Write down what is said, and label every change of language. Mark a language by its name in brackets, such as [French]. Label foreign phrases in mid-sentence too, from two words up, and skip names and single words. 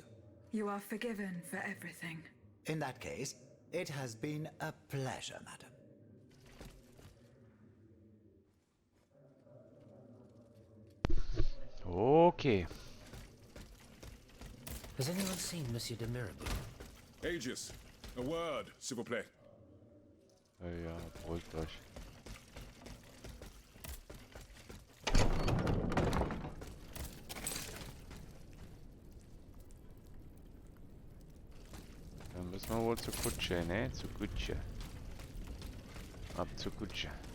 [English] You are forgiven for everything. In that case, it has been a pleasure, madam. Okay. Has anyone seen Monsieur de Mirabeau? Aegis, a word, [French] s'il vous plaît. [German] Ja, beruhigt euch. Dann müssen wir wohl zur Kutsche, ne? Zur Kutsche. Ab zur Kutsche.